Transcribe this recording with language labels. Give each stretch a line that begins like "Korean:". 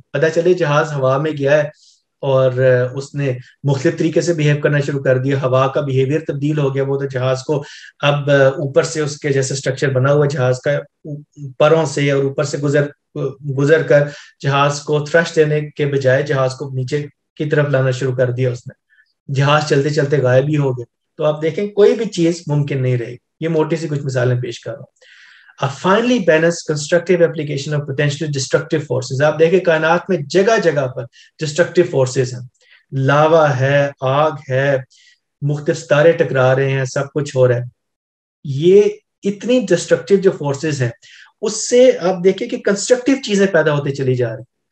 Urdu: پتہ چلے جہاز ہوا میں گیا ہے اور اس نے مختلف طریقے سے بیہیو کرنا شروع کر دیا, ہوا کا بیہیویئر تبدیل ہو گیا, وہ تو جہاز کو اب اوپر سے اس کے جیسے سٹرکچر بنا ہوا جہاز کا پروں سے اور اوپر سے گزر کر جہاز کو تھرسٹ دینے کے بجائے جہاز کو نیچے کی طرف لانا شروع کر دیا اس نے, جہاز چلتے چلتے غائب ہی ہو گئے. تو آپ دیکھیں کوئی بھی چیز ممکن نہیں رہی. یہ موٹی سی کچھ مثالیں پیش کر رہا ہوں.
English: A finely balanced constructive application of potentially destructive forces.
Urdu: آپ دیکھیں کائنات میں جگہ جگہ پر destructive forces ہیں, لاوا ہے, آگ ہے, مختلف ستارے ٹکرا رہے ہیں, سب کچھ ہو رہا ہے. یہ اتنی destructive جو forces ہیں اس سے آپ دیکھیں کہ کنسٹرکٹیو چیزیں پیدا ہوتے چلی جا رہی ہیں.